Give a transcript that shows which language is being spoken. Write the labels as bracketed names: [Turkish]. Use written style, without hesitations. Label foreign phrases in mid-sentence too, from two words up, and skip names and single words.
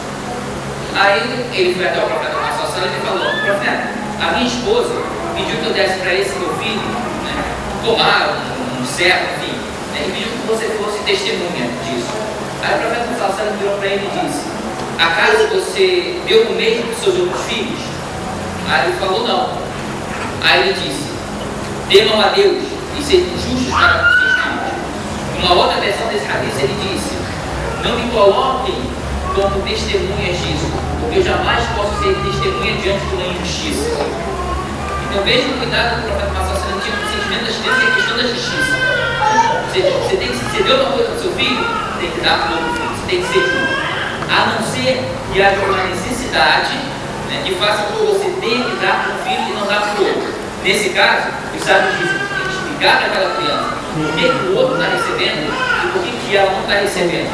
[Portuguese] Aí ele foi até o profeta Muhammad [Arabic] صلى الله عليه وسلم [Portuguese] e falou: profeta, a minha esposa pediu que eu desse para esse meu filho pomar, um servo, enfim, e pediu que você fosse testemunha disso. Aí o profeta Muhammad [Arabic] صلى الله عليه وسلم [Portuguese] virou para ele e disse: acaso você deu o mesmo para os seus outros filhos? Aí ele falou: não. Aí ele disse: temam a Deus e sejam justos para com seus filhos. Uma outra versão desse hadith ele disse: não me coloquem como testemunhas disso, porque eu jamais posso ser testemunha diante de uma injustiça. Então veja o cuidado do profeta Muhammad [Arabic] صلى الله عليه وسلم [Portuguese] tinha com o sentimento das crianças e a questão da justiça. Você deu uma coisa para o seu filho, tem que dar para o outro filho, você tem que ser justo. A não ser que haja uma necessidade que faça com que você tenha que dar para um filho e não dar para o outro. Nesse caso, os sábios dizem que tem que explicar para aquela criança por que o outro está recebendo e por que ela não está recebendo.